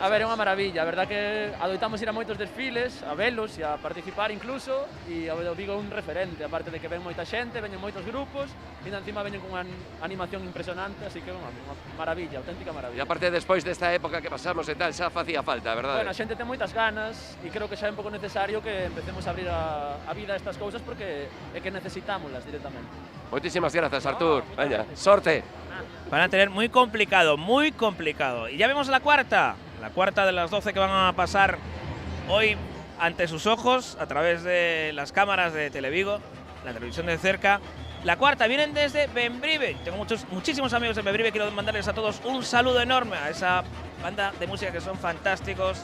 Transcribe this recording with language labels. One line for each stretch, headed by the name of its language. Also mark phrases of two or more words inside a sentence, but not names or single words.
Galician: A ver, é unha maravilla, a verdad que adoitamos ir a moitos desfiles, a velos e a participar incluso, e o Vigo é un referente, aparte de que ven moita xente, veñen moitos grupos, e encima veñen cunha animación impresionante, así que é unha maravilla, auténtica E maravilla. aparte, despois desta época que pasamos e tal, xa facía falta, verdade? Bueno, a xente ten moitas ganas e creo que xa é un pouco necesario que empecemos a abrir a vida a estas cousas porque é que necesitámolas directamente. Moitísimas grazas, Artur. Veña, sorte.
Spanish: Van a tener muy complicado. Y ya vemos la cuarta de las 12 que van a pasar hoy ante sus ojos a través de las cámaras de Televigo, la televisión de cerca. La cuarta, vienen desde Bembrive. Tengo muchísimos amigos en Bembrive, quiero mandarles a todos un saludo enorme a esa banda de música que son fantásticos.